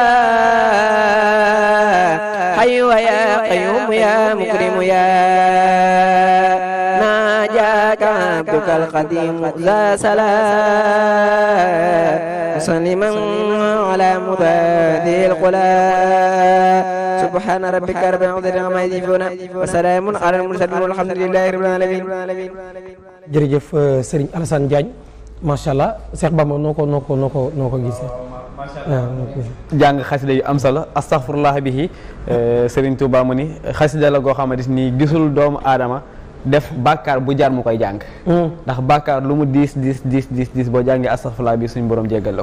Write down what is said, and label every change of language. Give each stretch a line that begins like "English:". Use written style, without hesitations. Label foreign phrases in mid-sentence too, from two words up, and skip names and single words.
Arabic: حي ويا قيوم يا مكرم يا ناجاك عبدك القديم ذا سلام مسلما على مبادئ القلا سبحان ربك رب العزة عما يصفون وسلام على المرسلين والحمد لله رب العالمين.
Wolof: jërëjëf Serigne Alassane Diagne
Arabic: ما شاء الله
Wolof: Cheikh Bamba noo ko gisee. jàng xasida yu am solo astaghfirullah bihi Serigne Touba mu ni xasida la goo xamante ni gisul doomu aadama def bàkkaar bu jaar mu koy jàng ndax bàkkaar lu mu diis boo jàngee astaghfirullah bi suñ borom jéggal la